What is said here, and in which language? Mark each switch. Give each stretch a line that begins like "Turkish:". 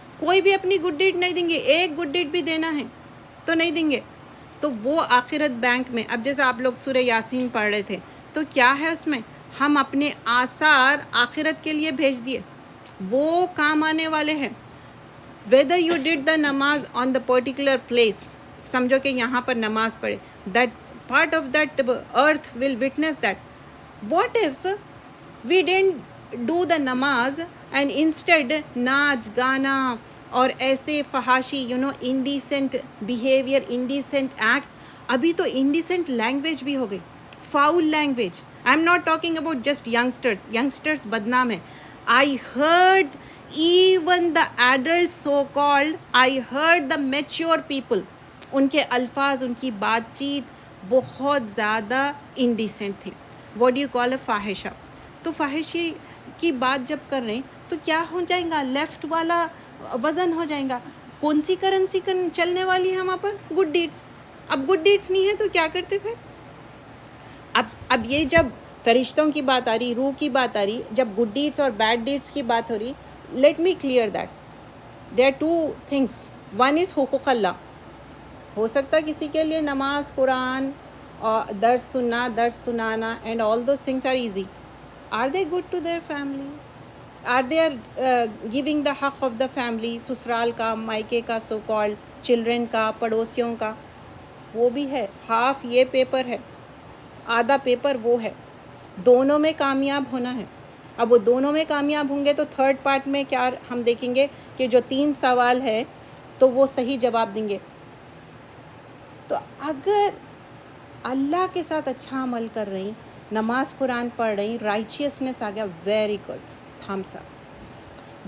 Urdu: کوئی بھی اپنی گڈ ڈیڈ نہیں دیں گے, ایک گڈ ڈیڈ بھی دینا ہے تو نہیں دیں گے. تو وہ آخرت بینک میں, اب جیسے آپ لوگ سورہ یاسین پڑھ رہے تھے, تو کیا ہے اس میں؟ ہم اپنے آثار آخرت کے لیے بھیج دیے، وہ کام آنے والے ہیں.
English: whether you did the namaz on the particular place،
Urdu: سمجھو کہ یہاں پر نماز پڑھے،
English: that part of that earth will witness that. what if we didn't do the namaz and instead
Urdu: ناچ گانا اور ایسے فحاشی
English: indecent behavior, indecent act.
Urdu: ابھی تو indecent language بھی ہو گئی، foul language.
English: I'm not talking about just youngsters
Urdu: بدنام ہے.
English: I heard even the adults so called, I heard the mature people،
Urdu: ان کے الفاظ، ان کی بات چیت بہت زیادہ انڈیسنٹ تھی.
English: what do you call a فاحشہ.
Urdu: تو فاحشی کی بات جب کر رہے ہیں تو کیا ہو جائے گا؟ لیفٹ والا وزن ہو جائے گا. کون سی کرنسی چلنے والی ہے وہاں پر؟ Good deeds. اب گڈ ڈیڈس نہیں ہے تو کیا کرتے پھر؟ اب یہ جب فرشتوں کی بات آ رہی، روح کی بات آ رہی، جب گڈ ڈیڈس اور بیڈ ڈیڈس کی بات ہو رہی،
English: Let me clear that there are two things. One is
Urdu: حقوق اللہ. ہو سکتا ہے کسی کے لیے نماز، قرآن اور درس سننا، درس سنانا
English: And all those things are easy. Are they good to their family? Are they are giving the حق of the family, سسرال کا، مائکے کا، so called children کا، پڑوسیوں کا؟
Urdu: وہ بھی ہے. ہاف یہ پیپر ہے، آدھا پیپر وہ ہے. دونوں میں کامیاب ہونا ہے. اب وہ دونوں میں کامیاب ہوں گے تو تھرڈ پارٹ میں کیا ہم دیکھیں گے کہ جو 3 سوال ہے تو وہ صحیح جواب دیں گے. تو اگر اللہ کے ساتھ اچھا عمل کر رہی، نماز قرآن پڑھ رہی، رائچیسنس آ گیا،
English: Very good, thumbs up.